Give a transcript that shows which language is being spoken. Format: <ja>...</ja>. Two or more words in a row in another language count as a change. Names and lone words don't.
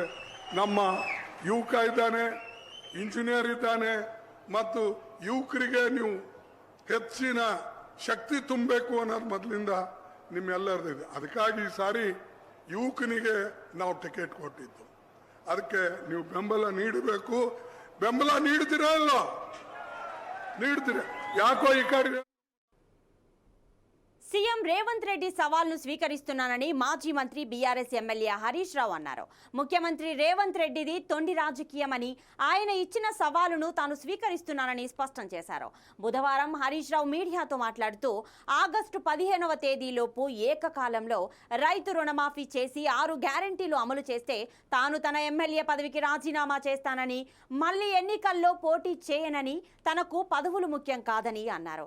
<kn>ನಮ್ಮ ಯುವಕ ಇದ್ದಾನೆ, ಇಂಜಿನಿಯರ್ ಇದ್ದಾನೆ, ಮತ್ತು ಯುವಕರಿಗೆ ನೀವು ಹೆಚ್ಚಿನ ಶಕ್ತಿ ತುಂಬಬೇಕು ಅನ್ನೋದು ಮೊದಲಿಂದ ನಿಮ್ಮೆಲ್ಲರದಿದೆ. ಅದಕ್ಕಾಗಿ ಈ ಸಾರಿ ಯುವಕನಿಗೆ ನಾವು ಟಿಕೆಟ್ ಕೊಟ್ಟಿದ್ದು. ಅದಕ್ಕೆ ನೀವು ಬೆಂಬಲ ನೀಡಬೇಕು. ಬೆಂಬಲ ನೀಡ್ತೀರಾ ಅಲ್ಲ? ನೀಡ್ತೀರ? ಯಾಕೋ ಈ ಕಡೆ</kn> <te>సీఎం రేవంత్ రెడ్డి సవాల్ను స్వీకరిస్తున్నానని మాజీ మంత్రి బీఆర్ఎస్ ఎమ్మెల్యే హరీష్ రావు అన్నారు. ముఖ్యమంత్రి రేవంత్ రెడ్డిది తొండి రాజకీయమని, ఆయన ఇచ్చిన సవాలును తాను స్వీకరిస్తున్నానని స్పష్టం చేశారు. బుధవారం హరీష్ రావు మీడియాతో మాట్లాడుతూ ఆగస్టు 15వ తేదీలోపు ఏకకాలంలో రైతు రుణమాఫీ చేసి 6 గ్యారంటీలు అమలు చేస్తే తాను తన ఎమ్మెల్యే పదవికి రాజీనామా చేస్తానని, మళ్లీ ఎన్నికల్లో పోటీ చేయనని, తనకు పదవులు ముఖ్యం కాదని అన్నారు.</te>